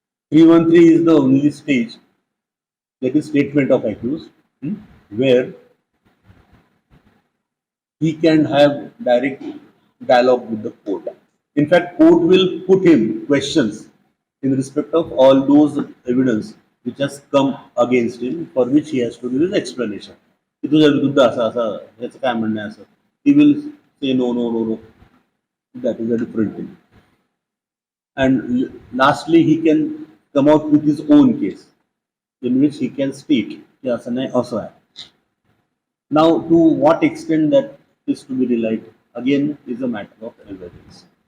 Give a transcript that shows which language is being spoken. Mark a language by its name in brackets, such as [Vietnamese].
[English] 313 is the only stage, that is statement of accused, where he can have direct dialogue with the court. In fact, court will put him questions in respect of all those evidence which has come against him, for which he has to give his explanation. [Marathi] की तुझ्या विरुद्ध असं असं याचं काय म्हणणं आहे असं. [English] He will say no, no, no, no. That is a different thing. And lastly, he can come out with his own case, in which he can state [Marathi] की असं नाही असं आहे. [English] Now, to what extent that is to be relied, again, is a matter of evidence.